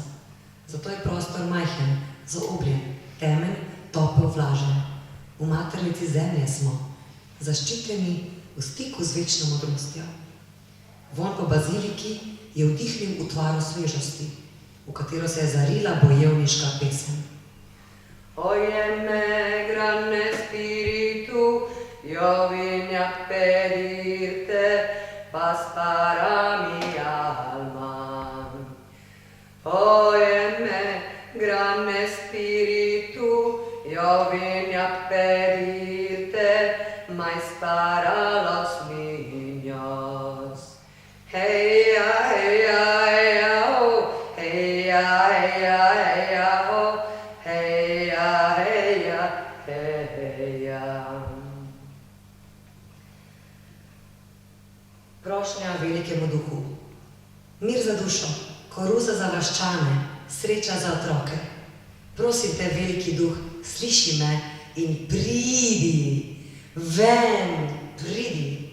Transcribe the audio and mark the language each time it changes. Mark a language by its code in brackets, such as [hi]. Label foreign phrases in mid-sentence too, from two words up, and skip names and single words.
[sl] Zato je prostor majhen, zaobljen, temen, topel, vlažen. V maternici zemlje smo, zaščiteni v stiku z večno modrostjo. Von po baziliki je vdihnil utvaro svežosti, v katero se je zarila bojevniška pesem. [es] Óyeme, grande spiritu, yo vine a pedirte paz para mi alma. Óyeme, grande spiritu, yo vine a pedirte mais para los niños. Hey ya, hey ya, hey ya, oh, hey ya, hey ya, hey ya, oh, hey ya, hey ya, hey ya. [sl] Prošnja velikemu duhu. Mir za dušo, koruza za vaščane, sreča za otroke. Prosim te, veliki duh, sliši me in pridi, ven, pridi.